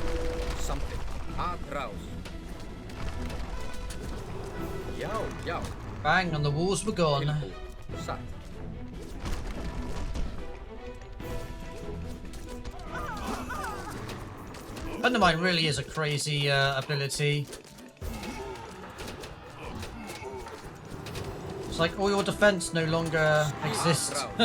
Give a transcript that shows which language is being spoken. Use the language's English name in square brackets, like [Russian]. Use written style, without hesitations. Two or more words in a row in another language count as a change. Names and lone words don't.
[Icelandic] Samþykkt. Atrás. Já, já. [English] Bang, and the walls were gone. [Icelandic] Tilbúið. Satt. [English] Undermine really is a crazy ability. It's like all your defense no longer exists.